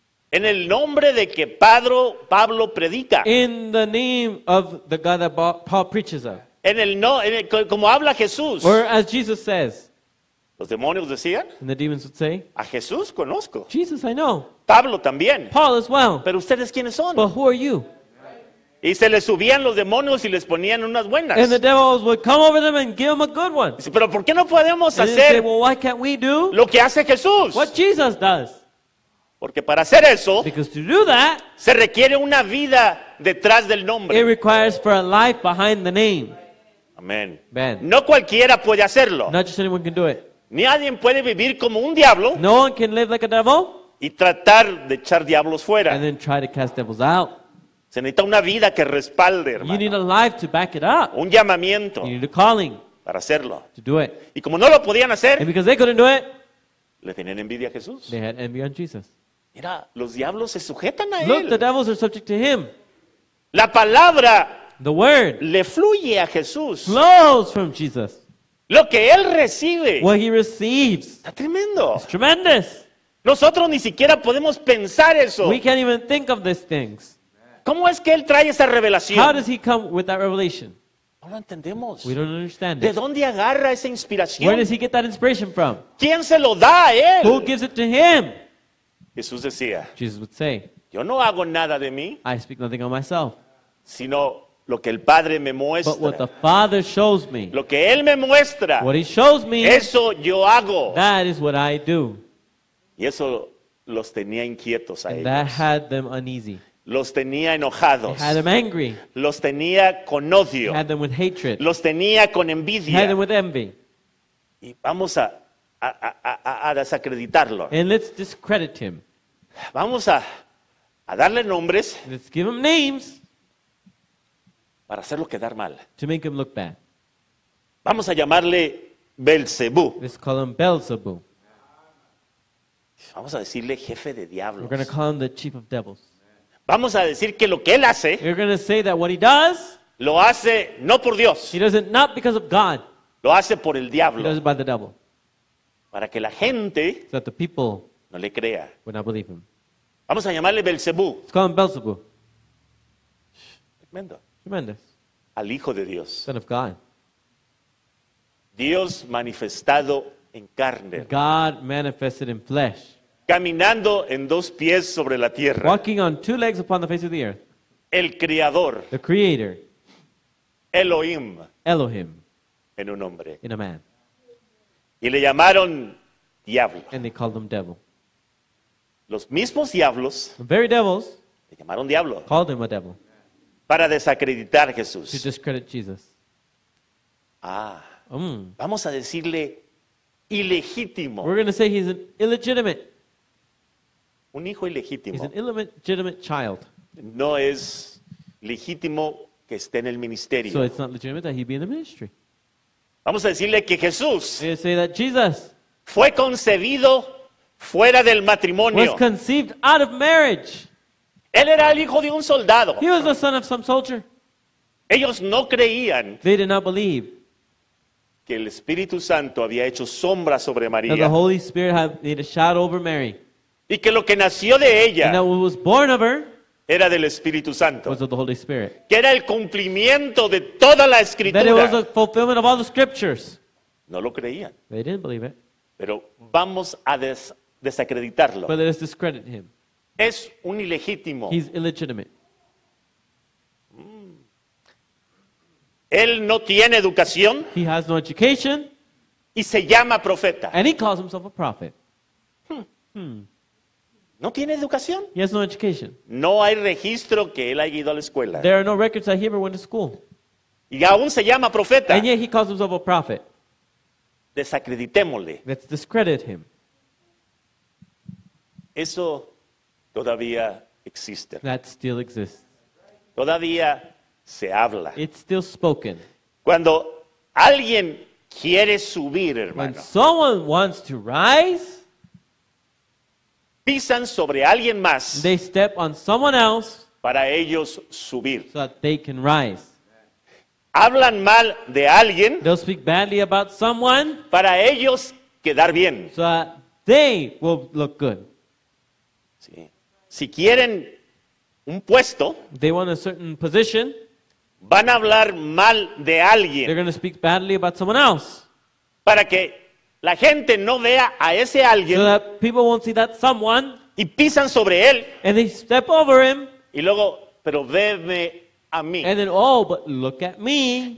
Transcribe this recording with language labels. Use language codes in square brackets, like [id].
[es] en el nombre de que Pablo predica, [en] In the name of the God that Paul preaches of. [es] como habla Jesús. [en] Or as Jesus says, [es] Los demonios decían, [en] and the demons would say, [es] a Jesús conozco, [en] Jesus I know, [es] Pablo también, [en] Paul as well, [es] pero ustedes quiénes son. [en] but who are you? [es] Y se les subían los demonios y les ponían unas buenas. [en] And the devils would come over them and give them a good one. [es] Dice, pero ¿por qué no podemos [en] And they'd say, [es] hacer [en] well, why can't we do [es] lo que hace Jesús? [en] what Jesus does? [es] Porque para hacer eso [en] Because to do that, [es] se requiere una vida detrás del [en] it [es] nombre. [en] requires for a life behind the name. [es] Amén. [en] Man, [es] No cualquiera puede hacerlo. [en] not just anyone can do it. [es] Nadie puede vivir como un diablo [en] No one can live like a devil [es] y tratar de echar diablos [en] and [es] fuera. [en] then try to cast devils out. [es] Se necesita una vida que respalde, [en] You need [es] hermano. [en] a life to back it up. [es] Un llamamiento [en] You need a calling [es] para hacerlo. [en] to do it. [es] Y como no lo podían [en] And [es] hacer, [en] because they couldn't do it, [es] le tenían envidia a Jesús. [en] they had envy on Jesus. [es] Mira, los diablos se sujetan a [en] Look, the [es] él. [en] devils are subject to him. [es] La palabra [en] The word [es] le fluye a Jesús. [en] flows from Jesus. [es] Lo que él recibe [en] What he receives [es] está tremendo. [en] is tremendous. [es] Nosotros ni siquiera podemos pensar eso. [en] We can't even think of these things. [es] ¿Cómo es que él trae esa [en] How [es] revelación? [en] does he come with that revelation? [es] No lo entendemos. [en] We don't understand [es] ¿De [en] it. [es] dónde agarra esa [en] Where [es] inspiración? [en] does he get that inspiration from? [es] ¿Quién se lo da a [en] Who [es] él? [en] gives it to him? [es] Jesús decía, [en] Jesus would say, [es] yo no hago nada de mí, [en] I speak nothing of myself, [es] sino lo que el Padre me [en] but what the [es] muestra. [en] Father shows me. [es] Lo que él me muestra, [en] What he shows me, [es] eso yo hago. [en] that is what I do. [es] Y eso los tenía inquietos a [en] And that [es] ellos. [en] had them uneasy. [es] Los tenía [en] It [es] enojados. [en] had them angry. [es] Los tenía con [en] It [es] odio. [en] had them with hatred. [es] Los tenía con [en] It had [es] envidia. [en] them with envy. [es] Y vamos a desacreditarlo. [en] And let's discredit him. [es] Vamos a darle nombres [en] Let's give him names [es] para hacerlo quedar mal. [en] to make him look bad. [es] Vamos a llamarle Belcebú. [en] Let's call him Beelzebub. [es] Vamos a decirle jefe de [en] We're [es] diablos. [en] going to call him the chief of devils. [es] Vamos a decir que lo que él hace, [en] We're going to say that what he does, [es] lo hace no por Dios, [en] he does it not because of God. [es] lo hace por el [en] He does [es] diablo, [en] it by the devil. [es] para que la gente [en] So that the people [es] no le crea. [en] would not believe him. [es] Vamos a llamarle Belcebú, [en] Let's call him Beelzebub. [es] tremendo, [en] Tremendous. [es] al Hijo de Dios. [en] Son of God. [es] Dios manifestado en carne, [en] God manifested in flesh. [es] caminando en dos pies sobre la tierra. [en] Walking on two legs upon the face of the earth. [es] El Creador, [en] The Creator, [es] Elohim, [en] Elohim, [es] en un hombre. [en] in a man. [es] Y le llamaron diablo. [en] And they called him devil. [es] Los mismos diablos [en] The very devils [es] le llamaron diablo [en] called him a devil [es] para desacreditar a [en] to [es] Jesús. [en] discredit Jesus. [es] Vamos a decirle ilegítimo. [en] We're going to say he's an illegitimate. [es] Un hijo [en] He's [es] ilegítimo [en] an illegitimate child. [es] no es legítimo que esté en el [en] So [es] ministerio. [en] it's not legitimate that he be in the ministry. [es] Vamos a decirle que Jesús [en] We're going to say that Jesus [es] fue concebido fuera del [en] was [es] matrimonio. [en] conceived out of marriage. [es] Él era el hijo de un soldado. [en] He was the son of some soldier. [es] Ellos no creían [en] They did not believe [es] que el Espíritu Santo había hecho sombra sobre [en] that the [es] María [en] Holy Spirit had made a shadow over Mary. [es] y que lo que nació de [en] And that [es] ella [en] what was born of her [es] era del Espíritu Santo, [en] was of the Holy Spirit. [es] que era el cumplimiento de toda la [en] That it was a [es] escritura. [en] fulfillment of all the scriptures. [es] No lo creían, [en] They didn't believe it. [es] pero vamos a desacreditarlo. [en] But let us discredit him. [es] Es un ilegítimo. [en] He's illegitimate. [es] Él no tiene educación [en] He has no education, [es] y se llama profeta. [en] and he calls himself a prophet. [es] ¿No tiene educación? [en] He has no education. [es] No hay registro que él haya ido a la escuela. [en] There are no records that he ever went to school. [es] Y aún se llama profeta. [en] And yet he calls himself a prophet. [es] Desacreditémosle. [en] Let's discredit him. [es] Eso todavía existe. [en] That still exists. [es] Todavía se habla. [en] It's still spoken. [es] Cuando alguien quiere subir, [en] When [es] hermano, [en] someone wants to rise, [es] pisan sobre alguien más [en] they step on someone else [es] para ellos subir. [en] so that they can rise. [es] Hablan mal de alguien [en] They'll speak badly about someone [es] para ellos quedar bien. [en] so that they will look good. [es] Sí. Si quieren un puesto, [en] They want a certain position, [es] van a hablar mal de [en] they're [es] alguien [en] going to speak badly about someone else [es] para que la gente no vea a ese [en] so [es] alguien [en] that people won't see that someone [es] y pisan sobre él [en] and they step over him [es] y luego, pero veme a mí. [en] and then, oh, but look at me.